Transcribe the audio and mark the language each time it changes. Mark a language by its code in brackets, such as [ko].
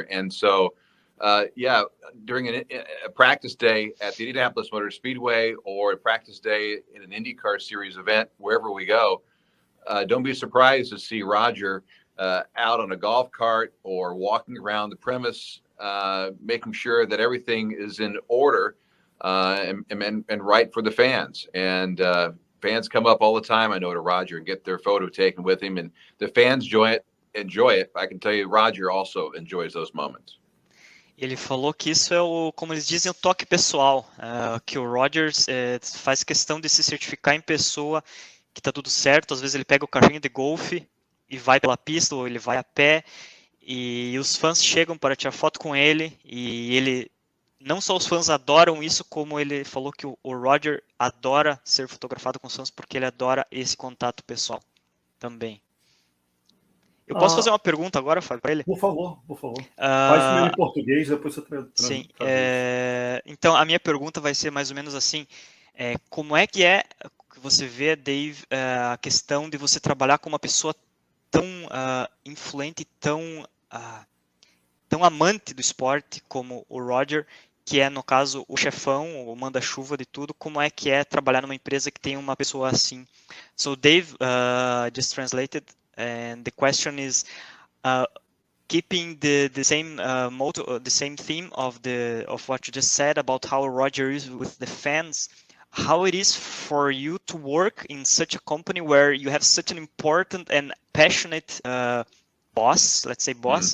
[en] And so, during a practice day at the Indianapolis Motor Speedway or a practice day in an IndyCar Series event, wherever we go, don't be surprised to see Roger out on a golf cart or walking around the premise, making sure that everything is in order and right for the fans. And fans come up all the time, I know, to Roger and get their photo taken with him, and the fans enjoy it. I can tell you, Roger also enjoys those moments. [pt] Ele falou que isso é como eles dizem, o toque pessoal, que o Rogers faz questão de se certificar em pessoa que está tudo certo. Às vezes ele pega o carrinho de golfe e vai pela pista, ou ele vai a pé, e os fãs chegam para tirar foto com ele, e ele, não só os fãs adoram isso, como ele falou que o Roger adora ser fotografado com os fãs, porque ele adora esse contato pessoal também. Eu posso fazer uma pergunta agora, Fábio, para ele? Por favor. Faz primeiro em português, depois você traduz. Sim, então a minha pergunta vai ser mais ou menos assim, como é que você vê, Dave, a questão de você trabalhar com uma pessoa tão influente, tão amante do esporte como o Roger, que é, no caso, o chefão, o manda-chuva de tudo. Como é que é trabalhar numa empresa que tem uma pessoa assim? [en] So Dave just translated, and the question is, keeping the same motto, the same theme of what you just said about how Roger is with the fans. How it is for you to work in such a company where you have such an important and passionate boss, let's say boss.